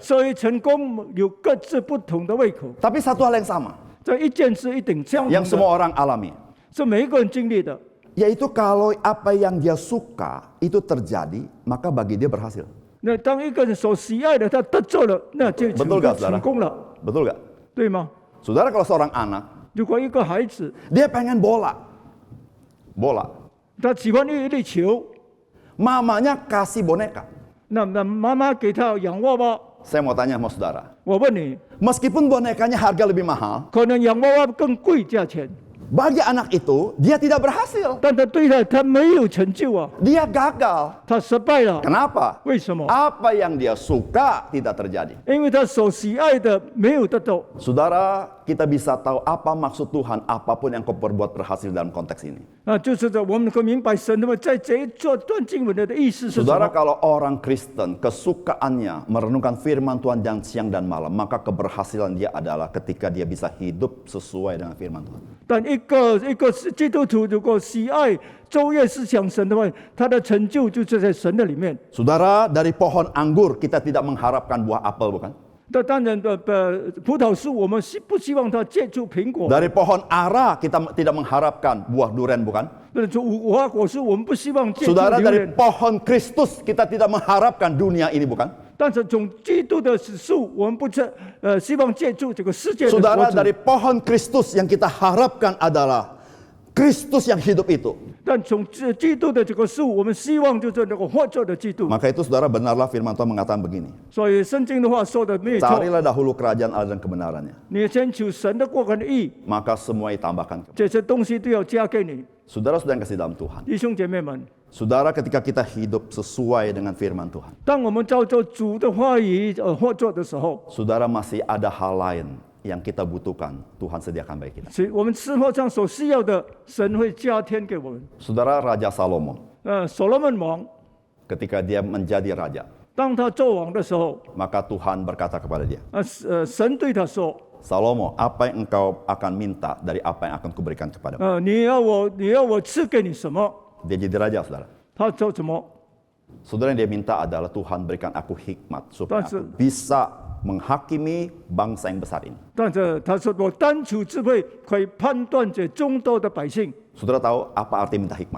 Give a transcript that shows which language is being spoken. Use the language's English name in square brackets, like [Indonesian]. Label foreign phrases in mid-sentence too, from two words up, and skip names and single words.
[Chinese] 所以成功有各自不同的胃口， [Indonesian] Tapi satu hal yang sama, [Chinese] 这一件事一定相同 [Indonesian] yang [Chinese] 的， [Indonesian] semua orang alami. [Chinese] 是每一个人经历的。 [Indonesian] Yaitu kalau apa yang dia suka itu terjadi, maka bagi dia berhasil. [Chinese] 那当一个人所喜爱的他得着了，那就 [Indonesian] Betul gak, saudara? [Chinese] 成功了， [Indonesian] Betul gak? [Chinese] 对吗？ [Indonesian] Saudara, kalau seorang anak, [Chinese] 如果一个孩子 [Indonesian] dia pengen bola. Bola. [Chinese] 他喜欢一粒球， [Indonesian] Mamanya kasih boneka. [Chinese] 那妈妈给他洋娃娃。 [Indonesian] Saya mau tanya sama saudara. [Chinese] 我问你， [Indonesian] Meskipun bonekanya harga lebih mahal, [Chinese] 可能洋娃娃更贵价钱， [Indonesian] bagi anak itu, dia tidak berhasil. [Chinese] 但他对他没有成就啊， [Indonesian] Dia gagal. [Chinese] 他失败了。 [Indonesian] Kenapa? [Chinese] 为什么？ [Indonesian] Apa yang dia suka tidak terjadi. [Chinese] 因为他所喜爱的没有得到。 [Indonesian] Saudara, kita bisa tahu apa maksud Tuhan apapun yang kau perbuat berhasil dalam konteks ini. [Chinese] 就是我们可以明白神那么在这一段经文的意思是什 [Indonesian] Saudara, [Chinese] 么。 [Indonesian] kalau orang Kristen kesukaannya merenungkan firman Tuhan yang siang dan malam, maka keberhasilan dia adalah ketika dia bisa hidup sesuai dengan firman Tuhan. [Chinese] 但一个基督徒如果喜爱昼夜思想神的话，他的成就就是在神的里面。 [Indonesian] Saudara, dari pohon anggur kita tidak mengharapkan buah apel, bukan? [Chinese] 但当然葡萄树我们不希望它结出苹果。 [Indonesian] Dari pohon ara kita tidak mengharapkan buah durian, bukan? [Chinese] 无花果树我们不希望结出 [Indonesian] Saudara, [Chinese] 榴 [Indonesian] dari [Chinese] 莲。 [Indonesian] pohon Kristus kita tidak mengharapkan dunia ini, bukan? [Chinese] 但是从基督的树，我们不希望借助这个世界的 [Indonesian] Saudara, [Chinese] 果子。 [Indonesian] dari pohon Kristus yang kita harapkan adalah Kristus yang hidup itu. [Chinese] 但从基督的这个树，我们希望就是那个活着的基督。 [Indonesian] Maka itu saudara, benarlah firman Tuhan mengatakan begini. [Chinese] 所以圣经的话说的没有错。 [Indonesian] Carilah dahulu kerajaan Allah dan kebenarannya. [Chinese] 你先求神的国跟义， [Indonesian] Maka semua ditambahkan. [Chinese] 这些东西都要加给你。 [Indonesian] Saudara-saudara yang kasih dalam Tuhan. [Chinese] 弟兄姐妹们， [Indonesian] Saudara, ketika kita hidup sesuai dengan firman Tuhan, [Chinese] 当我们照着主的话语活着的时候， [Indonesian] saudara, masih ada hal lain yang kita butuhkan, Tuhan sediakan bagi kita. [Chinese] 我们生活上所需要的，神会加添给我们。 [Indonesian] Saudara, Raja Salomo, [Chinese] 所罗门王， [Indonesian] ketika dia menjadi raja, [Chinese] 当他做王的时候， [Indonesian] maka Tuhan berkata kepada dia, [Chinese] 神对他说 [Indonesian] Salomo, apa yang engkau akan minta dari apa yang akan kuberikan kepadamu? [Chinese] 你要我赐给你什么？ [Indonesian] Dia jadi raja, saudara. [Chinese] 他做什么？ [Indonesian] Saudara, yang dia minta adalah Tuhan berikan aku hikmat supaya That's aku bisa menghakimi bangsa yang besar ini. [Chinese] 但是他说我单求智慧，可以判断这众多的百姓。 [Indonesian] Saudara tahu apa arti minta hikmat?